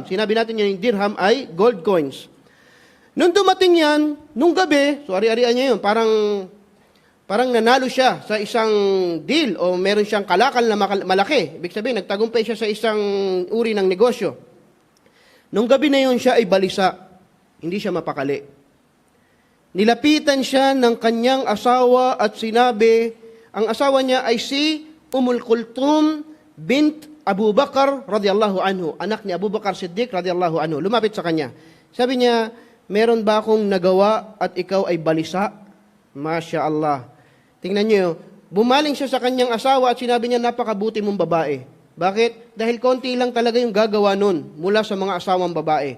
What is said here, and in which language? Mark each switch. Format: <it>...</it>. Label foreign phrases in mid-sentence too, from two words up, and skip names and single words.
<tl>Sinabi natin yung dirham ay</tl> <en>gold coins.</en> <tl>Nung dumating yan, nung gabi, so ari-arian niya yun, parang nanalo siya sa isang deal o meron siyang kalakal na malaki. Ibig sabihin, nagtagumpay siya sa isang uri ng negosyo. Nung gabi na yun, siya ay balisa. Hindi siya mapakali. Nilapitan siya ng kanyang asawa at sinabi, ang asawa niya ay si Kulthum bint Abu Bakar</tl> <ar>رضي الله عنه.</ar> <tl>Anak ni Abu Bakar Siddiq</tl> <ar>رضي الله عنه.</ar> <tl>Lumapit sa kanya. Sabi niya, meron ba akong nagawa at ikaw ay balisa?</tl> <ar>ما شاء الله.</ar> <tl>Tingnan niyo, bumaling siya sa kanyang asawa at sinabi niya, napakabuti mong babae. Bakit? Dahil konti lang talaga yung gagawa nun mula sa mga asawang babae.</tl>